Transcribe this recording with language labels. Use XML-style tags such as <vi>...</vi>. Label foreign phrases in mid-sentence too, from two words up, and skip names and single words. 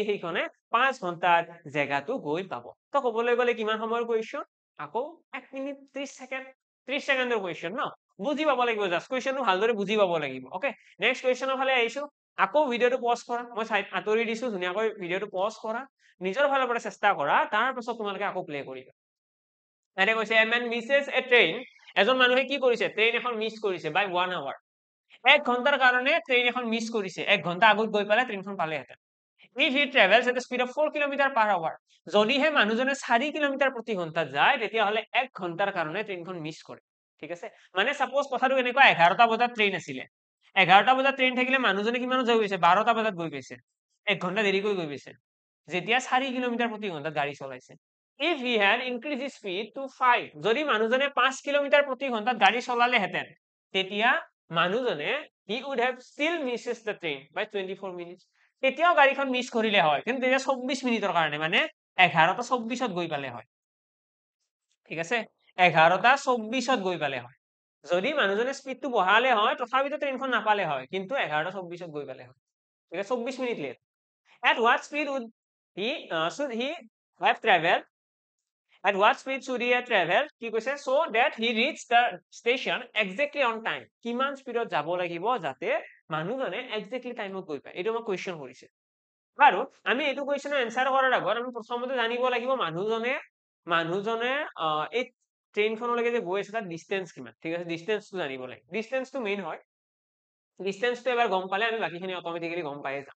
<as>সেইখনে 5 ঘন্টাৰ জেগাটো গৈ পাব তো ক'বলৈ গলে কিমান সময়ৰ কোৱেশ্চন আকৌ 1 মিনিট 30 সেকেন্ড 30 সেকেন্ডৰ কোৱেশ্চন ন বুজি পাব লাগিব</as> <en>just question</en> <as>ভালদৰে বুজি পাব লাগিব</as> <en>okay next question</en> <as>ফালে আহিছো আকৌ ভিডিওটো পজ কৰা মই সাইড আতৰি দিছো ধুনীয়াকৈ ভিডিওটো পজ কৰা নিজৰ ফালৰ পৰা চেষ্টা কৰা তাৰ পাছত তোমালোকে আকৌ প্লে কৰিবা এনে কৈছে</as> <en>a man misses a train</en> <as>এজন মানুহে কি কৰিছে ট্ৰেইন এখন মিছ কৰিছে</as> <en>by 1 hour</en> <as>1 ঘন্টাৰ কাৰণে ট্ৰেইন এখন মিছ কৰিছে 1 ঘন্টা আগত গৈ পালে ট্ৰেইনখন পালেহেঁতেন</as> <en>if he travels at the speed of 4 km per hour</en> <as>যদিহে মানুহজনে 4 কিলোমিটাৰ প্ৰতি ঘন্টাত যায় তেতিয়াহলে 1 ঘন্টাৰ কাৰণে ট্ৰেইনখন মিছ কৰে ঠিক আছে মানে সাপোজ কথাটো এনেকুৱা 11টা বজাত ট্ৰেইন আছিলে 11টা বজাত ট্ৰেইন থাকিলে মানুহজনে কিমানত যাই গৈছে 12টা বজাত গৈ পাইছে 1 ঘন্টা দেৰিকৈ গৈ পাইছে যেতিয়া 4 কিলোমিটাৰ প্ৰতি ঘন্টাত গাড়ী চলাইছে</as> <en>if he had increased his speed to 5</en> <as>যদি মানুহজনে 5 কিলোমিটাৰ প্ৰতি ঘন্টাত গাড়ী চলালেহেঁতেন তেতিয়া মানুহজনে</as> <en>he would have still misses the train by 24 minutes</en> <as>তেতিয়াও গাড়ীখন মিছ কৰিলে হয় কিন্তু তেতিয়া 24 মিনিটৰ কাৰণে মানে 11টা 24ত গৈ পালে হয় ঠিক আছে 11টা 24ত গৈ পালে হয় যদি মানুহজনে স্পীডটো বঢ়ালে হয় তথাপিতো ট্ৰেইনখন নাপালে হয় কিন্তু 11টা 24ত গৈ পালে হয় ঠিক আছে 24</as> <en>minute late at what speed would he should he have traveled at what speed should he have traveled</en> <as>কি কৈছে</as> <en>so that he reached the station exactly on time</en> <as>কিমান স্পীডত যাব লাগিব যাতে মানুহজনে</as> <en>exactly time</en> <as>গৈ পায় এইটো মই কোৱেশ্চন কৰিছে আৰু আমি এইটো কুৱেশ্যনৰ এনসাৰ কৰাৰ আগত আমি প্ৰথমতে জানিব লাগিব মানুহজনে এই ট্ৰেইনখনলৈকে যে গৈ আছে তাৰ ডিষ্টেন্স কিমান, ঠিক আছে, ডিষ্টেন্সটো জানিব লাগে, ডিষ্টেন্সটো মেইন হয়, ডিষ্টেন্সটো এবাৰ গম পালে আমি বাকীখিনি অট'মেটিকেলি গম পায়ে যাম।</as>